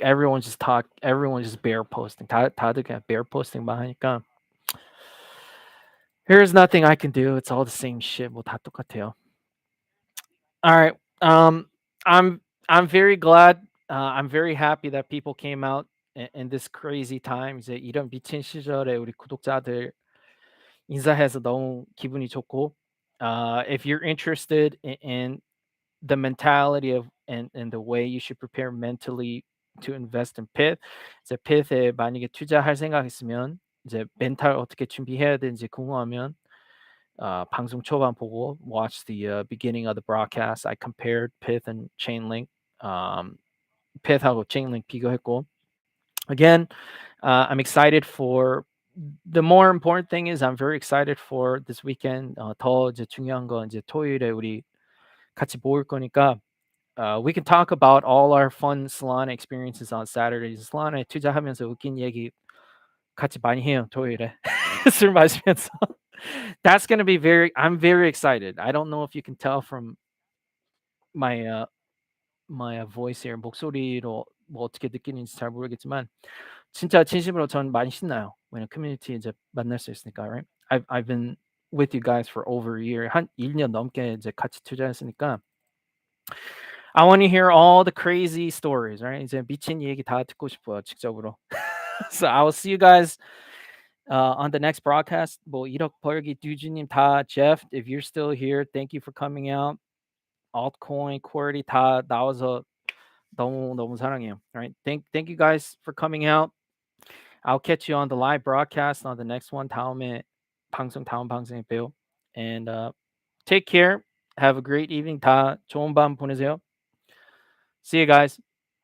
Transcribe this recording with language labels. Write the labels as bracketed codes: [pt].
[en] Everyone's just bear posting. [ko] 다들 그냥 bear posting만 하니까 [en] there's nothing I can do. It's all the same shit. [ko] 뭐 다 똑같아요. [en] All right. I'm very glad. I'm very happy that people came out in this crazy time. [ko] 이제 이런 미친 시절에 우리 구독자들 인사해서 너무 기분이 좋고. [en] If you're interested in the mentality of and the way you should prepare mentally to invest in Pyth. [ko] 이제 Pyth에 만약에 투자할 생각 있으면 이제 멘탈 어떻게 준비해야 되는지 궁금하면 방송 초반 보고 [en] watch the beginning of the broadcast. I compared Pyth and Chainlink. [ko] Pyth하고 Chainlink 비교했고 [en] again, I'm excited for the more important thing is I'm very excited for this weekend. [ko] 더 이제 중요한 건 이제 토요일에 우리 같이 모일 거니까 [en] we can talk about all our fun Solana experiences on Saturdays. [ko] Solana에 투자하면서 웃긴 얘기 같이 많이 해요 토요일에 술 마시면서. [en] That's gonna be I'm very excited. I don't know if you can tell from my my voice here [ko] 목소리로 뭐 어떻게 느끼는지 잘 모르겠지만 진짜 진심으로 전 많이 신나요. 왜냐면 커뮤니티 이제 만날 수 있으니까, right? [en] I've been with you guys for over a year. [ko] 한 1년 넘게 이제 같이 투자했으니까 [en] I want to hear all the crazy stories, right? [ko] 이제 미친 얘기 다 듣고 싶어요, 직접으로. [en] So I will see you guys on the next broadcast. [ko] 뭐 1억 벌기 듀지님 다 [en] Jeff, if you're still here, thank you for coming out. [ko] Altcoin, QWERTY 다 나와서 너무 사랑해요. [en] All right, thank you guys for coming out. I'll catch you on the live broadcast on the next one. [ko] 다음 방송에 봬요. [en] And take care. Have a great evening. [ko] 다 좋은 밤 보내세요. [en] See you guys.